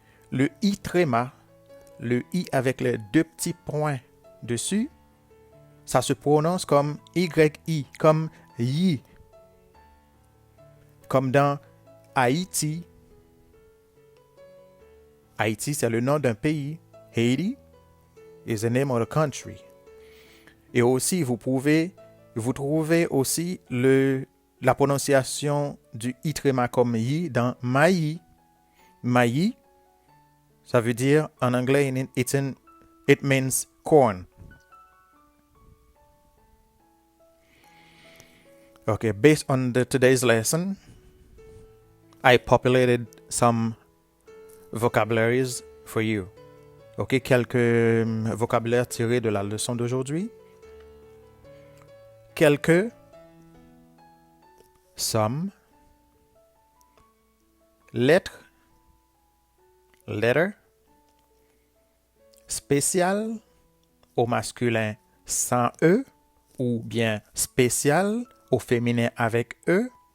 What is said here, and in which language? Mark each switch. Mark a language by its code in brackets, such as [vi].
[fr] Le I tréma, le I avec les deux petits points dessus, ça se prononce comme YI, comme yi. Comme dans Haïti. Haïti, c'est le nom d'un pays. [en] Haiti is the name of the country. [fr] Et aussi, vous trouvez aussi la prononciation du I tréma comme yi dans maï. Maï, ça veut dire en anglais, [en] it means corn. Okay, based on today's lesson, I populated some vocabularies for you. [fr] Ok, quelques vocabulaires tirés de la leçon d'aujourd'hui. Quelques, some, lettre, letter, spécial, au masculin sans E, ou bien spécial, au féminin avec E.